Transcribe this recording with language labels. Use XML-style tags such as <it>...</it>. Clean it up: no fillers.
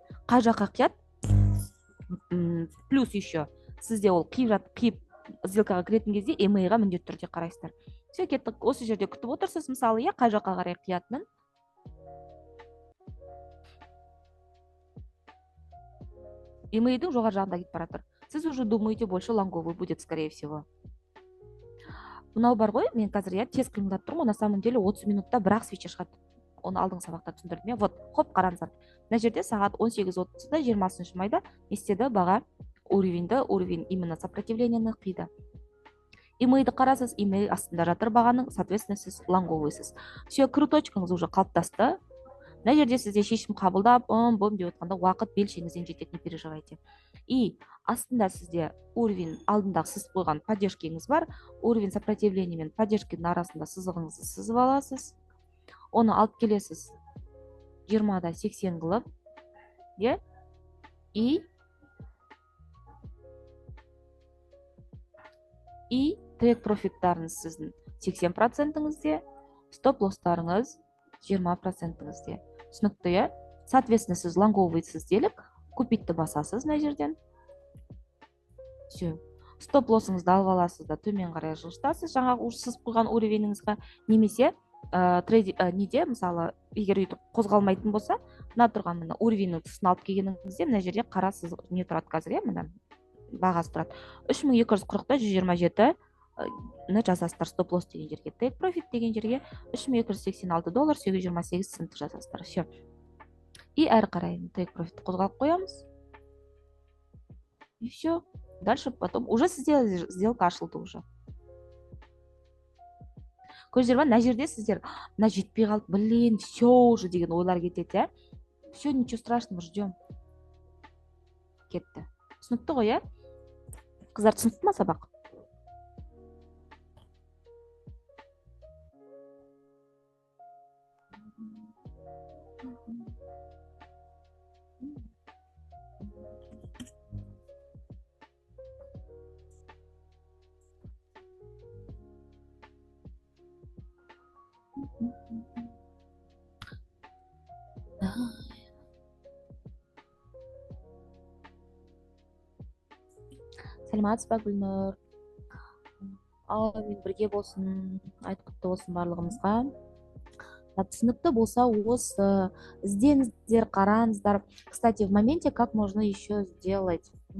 <kk>қай жаққа қият,</kk> <ru>плюс еще</ru> <kk>сізде ол қиып сделкаға кіретін кезде EMI-ға міндетті түрде қарайсыздар. Все, кеттік. Осы жерде күтіп отырсыз, мысалы, иә, қай жаққа қарай қиятынын. EMI-дің жоғары жағында кетіп баратыр. Сіз</kk> <ru>уже думаете, больше лонговый будет, скорее всего.</ru> <kk>Мынау бар ғой, мен қазір иә тез қимылдап тұрмын,</kk> <ru>на самом деле</ru> <kk>30 минутта бір-ақ свеча шығады. Оны алдыңғы сабақта түсіндірдім. Вот, хоп, қараңыздар. Мына жерде сағат 18:30-да 20 майда не істеді? Баға уровень именно сопротивлениені қиды. EMI-ді қарасыз, EMI астында жатыр бағаның, соответственно, сіз лонговыйсыз. Все, круточкаңыз уже қалыптасты. Мына жерде сізде шешім қабылдап, бом деп отқанда уақыт белшеңізден жетеді,</kk> <ru>не переживайте.</ru> <kk>И астында сізде уровень алдындағы сызып қойған поддержкеңіз бар. Уровень сопротивления мен поддержкенің арасында сызығыңызды сызып аласыз. Оны алып келесіз 20-да 80 қылып, иә? И трек профиттарыңыз сіздің 80%-іңізде, стоп-лостарыңыз 20%-іңізде. Түсінікті, иә? Соответственно, сіз лонговыйсыз делік, купитті басасыз мына жерден.</kk> <ru>Все.</ru> <kk>Стоп-лоссыңызды алып аласыз да төмен қарай жылжытасыз, жаңағы сызып қойған уровеніңізге, немесе неде, мысалы, егер өйтіп қозғалмайтын болса, мына тұрған мына уровеннің тұсын алып келгеніңізде, мына жерде қара сызық не тұрады қазір, иә, мына бағасы тұрады. 3240-да 127-ні жазасыздар стоп-лосс деген жерге, тейк профит деген жерге $3286 828 цент жазасыздар. Все. И әрі қарай тейк профитті қозғалып қоямыз.</kk> <ru>И все. Дальше потом уже</ru> <kk>сізде</kk> <ru>сделка</ru> <kk>ашылды</kk> <ru>уже.</ru> <kk>Көздер бар, мына жерде сіздер мына жетпей қалды,</kk> <ru>блин, все уже</ru> <kk>деген ойлар кетеді, иә?</kk> <ru>Все, ничего страшного, ждем.</ru> <kk>Кетті. Түсінікті ғой, иә? Қыздар, түсінікті ма сабақ? Сәлеметсіз ба, Гүлнұр? Мен бірге болсын, айт құтты болсын барлығымызға. Түсінікті болса, осы іздеңіздер, қараңыздар.</kk> <ru>Кстати, в моменте как можно еще сделать?</ru>